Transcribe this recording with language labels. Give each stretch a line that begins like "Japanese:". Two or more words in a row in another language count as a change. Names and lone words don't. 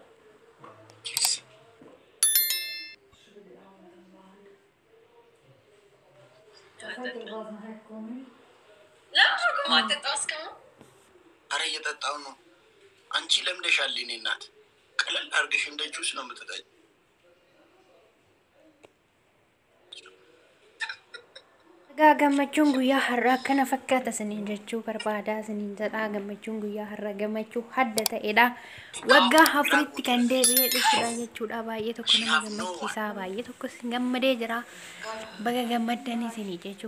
Amharic: አረ እየጠጣው ነው አንቺ ለምደሻል እኔ እናት ቀለል አርገሽ እንደ ጁስ ነው የምትጠጪው
Oromo: Gammachuun guyyaa har'aa kana fakkaata siniin jechuu barbaadaa siniin jedhaa gammachuun guyyaa har'aa gammachuu hadda ta'edha waggaa afuritti kan deebi'ee dhufudha jechuudha baay'ee tokko nama gammachiisaa baay'ee tokko gammadee jira baga gammaddanii sinii jechuu